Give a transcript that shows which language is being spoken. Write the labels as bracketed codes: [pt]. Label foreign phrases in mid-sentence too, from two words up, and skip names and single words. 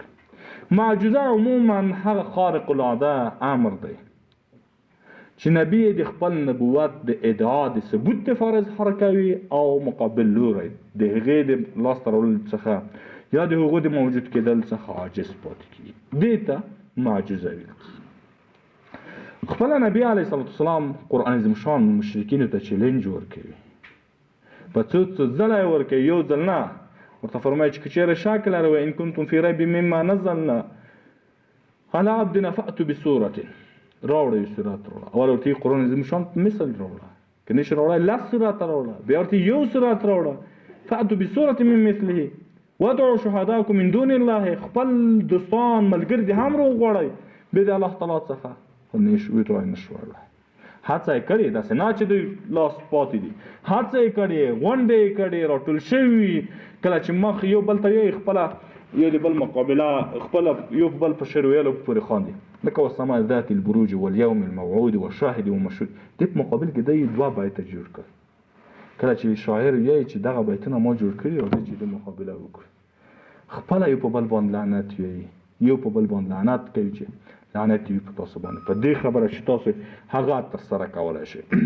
[ps] معجزه عموما هغه خارق العاده امر دی چې نبي د خپل نبوت د ادعا د ثبوت دپاره اظهار کوي او مقابل لوری د هغې د لاسته راوړلو څخه یا د هغو د موجود کېدل څخه عاجز پاتې کېږي. دې ته معجزه ویل کېږي. خپله نبي علیه السلام قرآن عظیم شان مشرکینو ته چیلنج ورکوي، په څو ځله یې ورکوي، یو ځل نه. ورته فرمایي چې که چېرې شک لرئ [ar] وان کنتم فی ریب مما نزلنا علی عبدنا فأتوا بسورة، [ps] راوړه یو سورت راوړه. اول ورته قرآن عظیم شان مثل راوړه، که نشي راوړی 10 سورت راوړه. بیا ورته یو سورت راوړه، [ar] فأتوا بسورة من مثله وادعوا شهداءکم من دون الله، [ps] خپل دوستان ملګري دې هم راوغواړئ بې د الله تعالی څخه. خو ویې نشو وړلی. هڅه یې کړې، داسې نه چې دوی لاس پاتې دي، هڅه یې کړې، غونډې یې کړې، راټول شوي. کله چې مخ یو بل ته یې خپله یو د بل مقابله خپله یو بل په شعر ویلو پورې خاندي، لکه [ar] والسماء ذات البروج واليوم الموعود والشاهد ومشهود. [ps] دې په مقابل کې دوی 2 بیته جوړ کړ. کله چې شاعر وایي چې دغه بیتونه ما جوړ کړي او چې د مقابله وکړي، خپله یو په بل باندې لعنت وایي، یو په بل باندې لعنت کوي چې لعنت وي په تاسو باندې په دې خبره چې تاسو هغه ترسره کولی شئ.